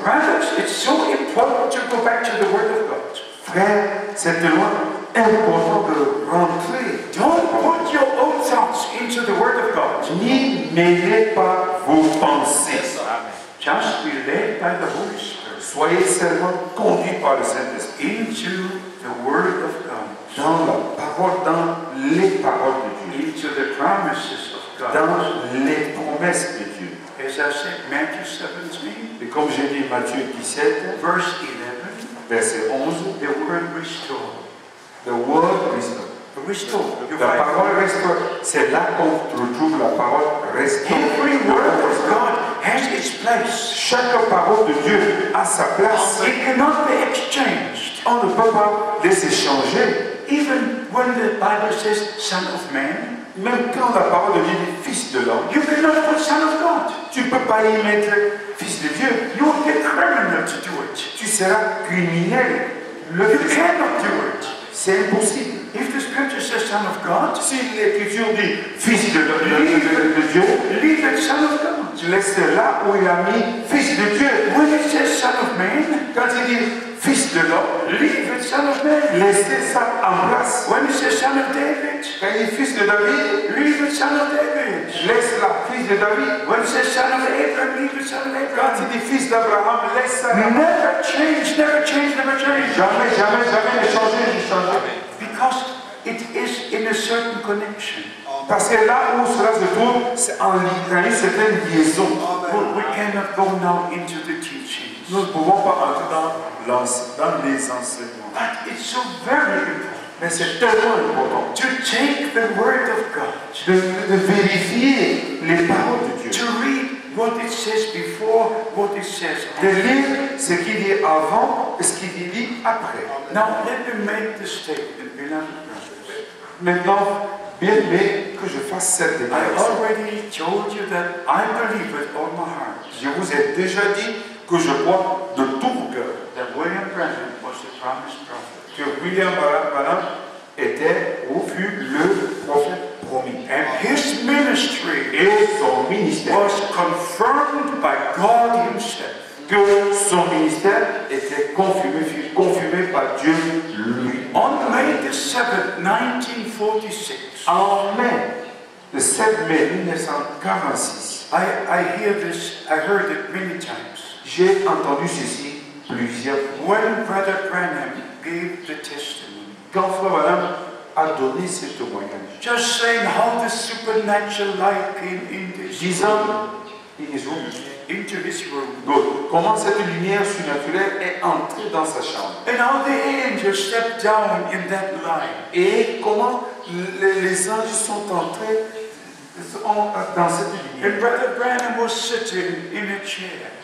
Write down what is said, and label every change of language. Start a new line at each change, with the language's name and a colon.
English: Brothers, it's so important to go back to the Word of God.
French: Frère, c'est tellement important de rentrer.
English: Don't put your own thoughts into the Word of God.
French: N'y mêlez pas vos pensées.
English: Just be led by the Holy Spirit
French: Soyez seulement conduits par le Saint-Esprit
English: into the Word of God,
French: dans la parole, dans les paroles de Dieu,
English: into the promises of God.
French: dans les promesses de Dieu.
English: As I said, Matthew 17,
French: Et comme j'ai dit Matthieu 17,
English: verse 11,
French: verset 11,
English: the word restore. the word restore. Restore. You
French: La
English: find
French: parole restaure, c'est là qu'on retrouve la parole restaure.
English: every word of God has its place.
French: Chaque parole de Dieu a sa place.
English: It cannot be exchanged.
French: On ne peut pas les échanger.
English: Even when the Bible says Son of Man,
French: Même quand la parole de Dieu dit Fils de l'homme,
English: you cannot put Son of God.
French: tu ne peux pas y mettre Fils de Dieu.
English: You would be criminal to do it.
French: Tu seras criminel.
English: You cannot do it.
French: C'est impossible.
English: If the scripture says Son of God,
French: Si l'Écriture dit Fils de Dieu,
English: leave it Son of God.
French: tu laisses là où il a mis Fils de Dieu.
English: When it says Son of Man,
French: Quand il dit Fils de l'homme,
English: leave it Son son of man.
French: Laissez ça en place.
English: When he says son of David,
French: Quand il est fils de David,
English: leave it son of David.
French: laisse la fils de David.
English: When he says son of Abraham, leave it son of
French: Quand
English: Abraham.
French: il dit fils d'Abraham, laisse ça.
English: Never change, never change, never change.
French: Jamais, jamais, jamais ne changer, ne changer.
English: Because it is in a certain connection.
French: Parce que là où cela se trouve, c'est en une certaine liaison.
English: We cannot go now into the teachings.
French: Nous ne pouvons pas entrer dans les enseignements.
English: But it's so very important
French: Mais c'est tellement important
English: to take the word of God,
French: de vérifier les paroles de Dieu.
English: to read what it says before, what it says
French: De
English: after.
French: lire ce qu'il dit avant et ce qu'il dit après.
English: Now let me make the statement, beloved brothers.
French: Maintenant, bien aimé que je fasse cette
English: I
French: déclaration.
English: already told you that I believe with all my heart
French: Je vous ai déjà dit que je crois de tout mon cœur
English: that William Branham was the promised prophet.
French: que William Branham était ou fut le prophète promis.
English: And his ministry
French: Et son ministère,
English: was confirmed by God himself.
French: que son ministère était fut confirmé par Dieu lui.
English: On May the 7th, 1946,
French: En mai, le 7 mai 1946,
English: I heard it many times.
French: j'ai entendu ceci plusieurs fois.
English: When Brother Branham gave the testimony,
French: Quand Frère Branham a donné ce témoignage,
English: just saying how the supernatural light came into his room,
French: comment cette lumière surnaturelle est entrée dans sa chambre
English: and how the angels stepped down in that light.
French: et comment les anges sont entrés dans cette
English: And
French: lumière.
English: Brother Branham was sitting in a chair.